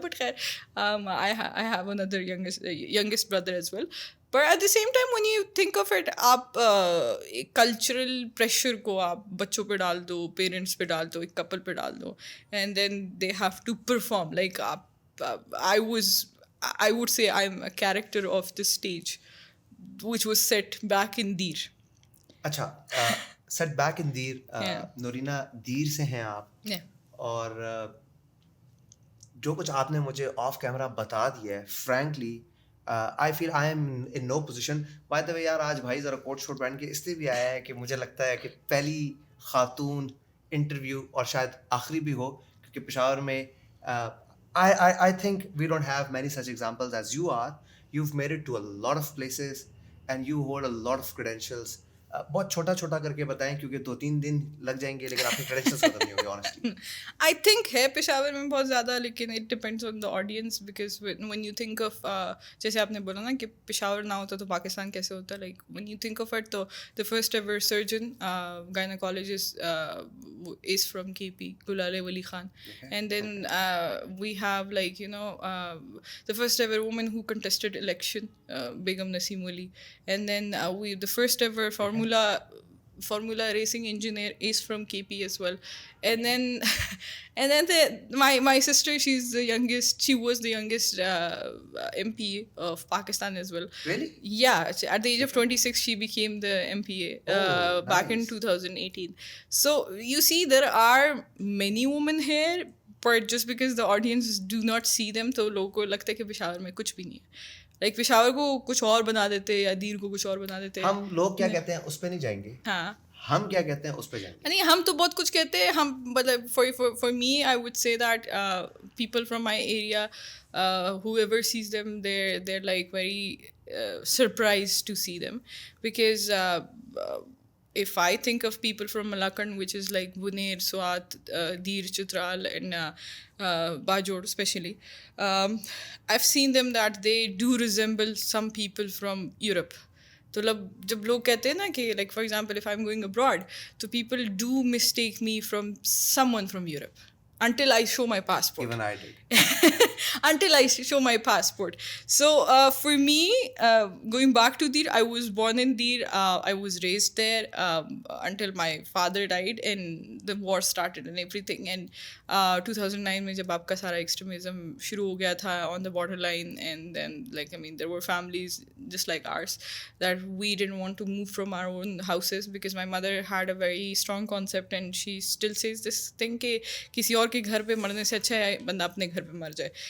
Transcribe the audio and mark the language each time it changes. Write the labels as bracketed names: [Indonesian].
[English] But خیر, I have another youngest brother as well. But at the same time when you think of it, [Urdu] آپ cultural pressure کو آپ بچوں پہ ڈال دو, [English] Parents پہ ڈال دو, ایک کپل پہ ڈال دو, and then they have to perform like آپ. I would say I'm a character of the stage which was set back in Dir. اچھا, سیٹ بیک ان دیر. [Urdu] نورینہ دیر سے ہیں آپ, اور جو کچھ آپ نے مجھے آف کیمرہ بتا دیا ہے, [English] Frankly I feel I am in no position. [Urdu] By the وے یار, آج بھائی ذرا کوٹ شوٹ پہن کے اس لیے بھی آیا ہے کہ مجھے لگتا ہے کہ پہلی خاتون انٹرویو اور شاید آخری بھی ہو, کیونکہ پشاور میں [English] I think we don't have many such examples as you are. You've made it to a lot of places and you hold a lot of credentials. [Urdu] بہت چھوٹا چھوٹا کر کے بتائیں کیونکہ 2-3 دن لگ جائیں گے لیکن آپ کے کریکشنز ختم نہیں ہوں گے آنیسٹلی. [English] I think [Urdu] ہے پشاور میں بہت زیادہ, لیکن [English] it depends on the audience, because when you think of, [Urdu] جیسے آپ نے بولا نا کہ پشاور نہ ہوتا تو پاکستان کیسے ہوتا, [English] Like when you think of it تو the first ever surgeon gynaecologist is from K P, Gulal Wali Khan. And then we have like you know the first ever woman who contested election, Begum Naseem Ali. And then the first ever formula racing engineer is from KP as well. And then my sister, she was the youngest MPA of Pakistan as well. Really? Yeah, at the age of 26 she became the MPA back in 2018. So you see there are many women here, but just because the audience do not see them [Urdu] تو لوگوں کو لگتا ہے کہ پشاور میں کچھ بھی نہیں ہے. لائک پشاور کو کچھ اور بنا دیتے یا دیر کو کچھ اور بنا دیتے. ہم لوگ کیا کہتے ہیں اس پہ نہیں جائیں گے, ہاں ہم کیا کہتے ہیں اس پہ جائیں گے. نہیں, ہم تو بہت کچھ کہتے ہیں. ہم مطلب [English] For me I would say that people from my area, whoever sees them, they're like very surprised to see them, because if I think of people from Malakand, which is like Buner, Swat, Dir, Chitral and Bajor especially, I've seen them that they do resemble some people from Europe. [Urdu] تو جب لوگ کہتے ہیں نا کہ [English] Like for example if I am going abroad تو people do mistake me from someone from Europe until I show my passport. Even I did. Until I show my passport. So for me, going back to Dir, I was born in Dir. I was raised there until my father died and the war started and everything. And 2009 [Urdu] mein jab aapka sara extremism shuru ho gaya tha [English] on the borderline, and then like I mean there were families just like ours that we didn't want to move from our own houses, because my mother had a very strong concept and she still says this thing کہ [Urdu] کسی اور کے گھر پہ مرنے سے اچھا ہے بندہ اپنے گھر پہ مر جائے.